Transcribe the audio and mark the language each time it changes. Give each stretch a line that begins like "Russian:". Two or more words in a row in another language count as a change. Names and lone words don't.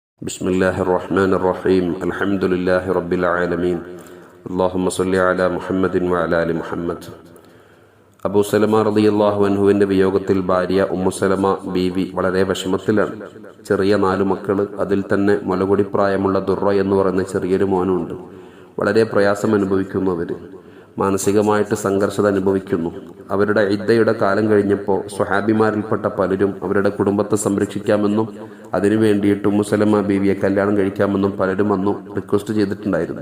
Arabic: بسم الله الرحمن الرحيم الحمد لله رب العالمين اللهم صل على محمد وعلى آل محمد.
Malayalam: അബൂ സലമ
Arabic: رضي الله عنه
Malayalam: വിയോഗത്തിൽ ഭാര്യ ഉമ്മു സലമ ബീവി വളരെ വിഷമത്തിലാണ്. ചെറിയ 4 മക്കൾ, അതിൽ തന്നെ മുലകുടി പ്രായമുള്ള ദുർറ എന്ന് പറയുന്ന ചെറിയൊരു മോനുണ്ട്. വളരെ പ്രയാസം അനുഭവിക്കുന്നു. അവർ മാനസികമായിട്ട് സംഘർഷത അനുഭവിക്കുന്നു. അവരുടെ ഇദ്ദയുടെ കാലം കഴിഞ്ഞപ്പോൾ സ്വഹാബിമാരിൽപ്പെട്ട പലരും അവരുടെ കുടുംബത്തെ സംരക്ഷിക്കാമെന്നും അതിനു വേണ്ടിയിട്ട് ഉമ്മു സലമ ബീവിയെ കല്യാണം കഴിക്കാമെന്നും പലരും അന്നു റിക്വസ്റ്റ് ചെയ്തിട്ടുണ്ടായിരുന്നു.